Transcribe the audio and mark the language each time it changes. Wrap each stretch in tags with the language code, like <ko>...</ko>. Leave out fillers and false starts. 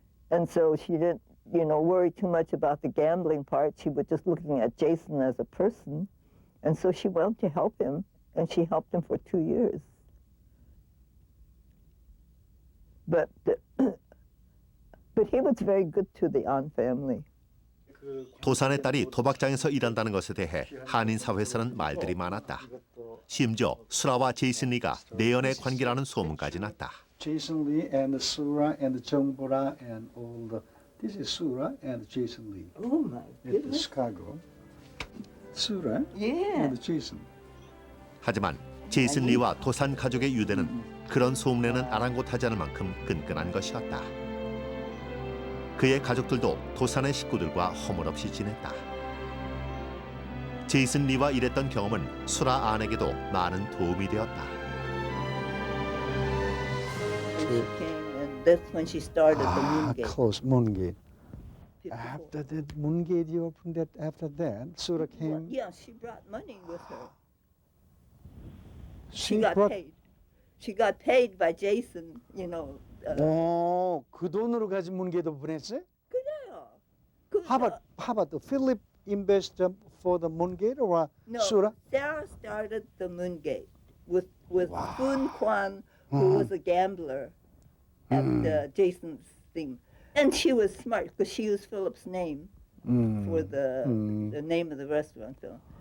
<en>And so she didn't, you know, worry too much about the gambling part. She was just looking at Jason as a person. And so she went to help him, and she helped him for 2 years. But he was very good to the An family.</en> <ko>도산의 딸이 도박장에서 일한다는 것에 대해 한인 사회에서는 말들이 많았다. 심지어 수라와 제이슨 리가 내연의 관계라는 소문까지 났다.</ko> <en>Jason Lee and Sura and Jongbora and all the. This is Sura and Jason Lee. Oh my At Chicago. Sura Yeah. and Jason.</en> <ko>하지만 제이슨 리와 도산 가족의 유대는 그런 소문에는 아랑곳하지 않을 만큼 끈끈한 것이었다. 그의 가족들도 도산의 식구들과 허물없이 지냈다. 제이슨 리와 일했던 경험은 수라 안에게도 많은 도움이 되었다.</ko> <en>She came, and that's when she started the Moongate. Close Moongate. 54. After that Moongate, you opened that. After that, Sura Well, came. yeah, she brought money with her. She She got brought. paid. She got paid by Jason, you know.</en> <ko>그 돈으로 가진 문게도 보냈어요? 그래요. 그,</ko> <en>How about the Philip invested for the Moongate or no, Sura? Sarah started the Moongate with Foon Kwan, who was a gambler at Jason's thing. And she was smart because she used Philip's name for the name of the restaurant. So.</en>